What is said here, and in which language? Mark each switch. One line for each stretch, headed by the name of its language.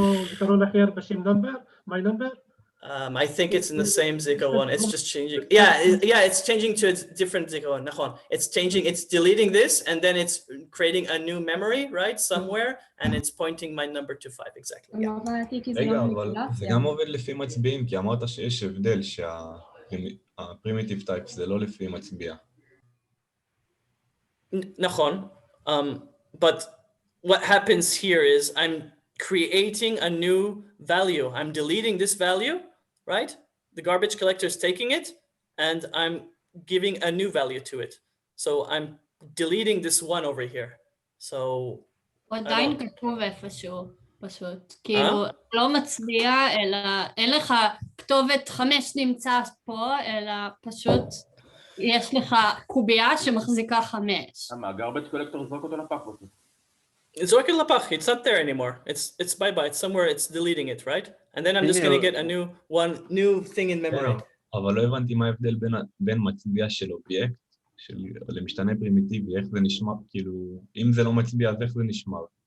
Hebrew: זיכרון אחר בשם number,
English: my number? I think it's in the same zikaron. It's just changing. Yeah, it's changing to a different zikaron. It's changing. It's deleting this, and then it's creating a new memory, right, somewhere, and it's pointing my number to 5 exactly. Yeah.
Hebrew: רגע, אבל זה גם עובד לפי מצביעים, כי אמרת שיש הבדל שה-primitive type זה לא לפי מצביע. נכון.
English: But what happens here is I'm creating a new value. I'm deleting this value, right? The garbage collector is taking it, and I'm giving a new value to it. So I'm deleting this one over here. So
Hebrew: עדיין כתוב איפשהו, פשוט. כאילו, לא מצביע, אלא אין לך כתובת 5 נמצא פה, אלא פשוט יש לך קובייה שמחזיקה 5. הגרבג' קולקטור זרוק אותו לפח בסוף.
English: It's working lapach. It's not there anymore. It's bye-bye. It's somewhere. It's deleting it, right? And then I'm just going to get a new thing in memory.
Hebrew: אבל לא הבנתי מה ההבדל בין מצביע של אובייקט, למשתנה פרימיטיבי, איך זה נשמע, כאילו, אם זה לא מצביע, אז איך זה נשמע?